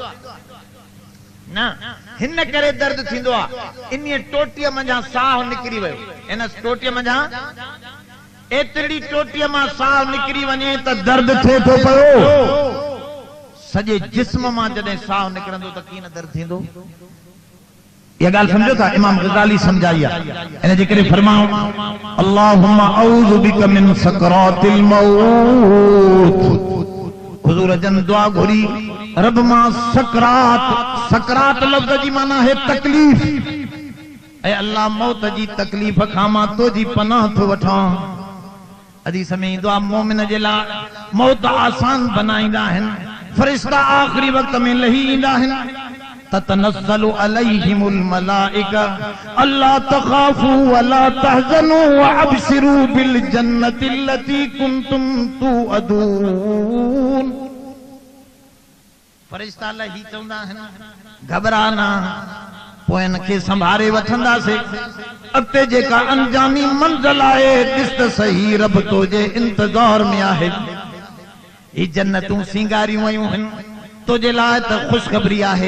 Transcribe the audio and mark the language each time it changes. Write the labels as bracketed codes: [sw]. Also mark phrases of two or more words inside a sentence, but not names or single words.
[sd] न हिन करे दर्द थींदो आहे, इन टोटीअ मंझां साह निकिरी वियो, इन टोटीअ मंझां एतिरी टोटीअ मां साह निकिरी वञे त दर्द थिए थो पियो। सॼे जिस्म मां जॾहिं साह निकिरंदो त कीअं दर्द थींदो? ये गाल समझो था, इमाम गज़ाली समझाइया। इन जे करे फरमाओ [ar] اللهم أعوذ بك من سكرات الموت. [sd] हुजूर जन दुआ घुरी रब मां सकरात, सकरात लफ्ज़ जी माना है तकलीफ। ऐ अल्लाह मौत जी तकलीफ खां मां तो जी पनाह थो वठां। हदीस में ईंदो आहे मोमिन जे लाइ मौत आसान बनाईंदा आहिनि। फरिश्ता आखिरी वक्त में लही ईंदा आहिनि। [ar] تتنزل عليهم الملائكة ألا تخافوا ولا تحزنوا وأبشروا بالجنة التي كنتم توعدون. [sd] फरिश्ता लही चवंदा आहिनि घबराना, पोइ इनखे संभारे वठंदासीं। अॻिते जेका अंजामी मंज़िल आहे ॾिस त सही, रब तो जे इंतज़ार में आहे। ही जन्नतूं सिंगारियूं वयूं आहिनि तुझे लाइ त ख़ुशख़बरी आहे।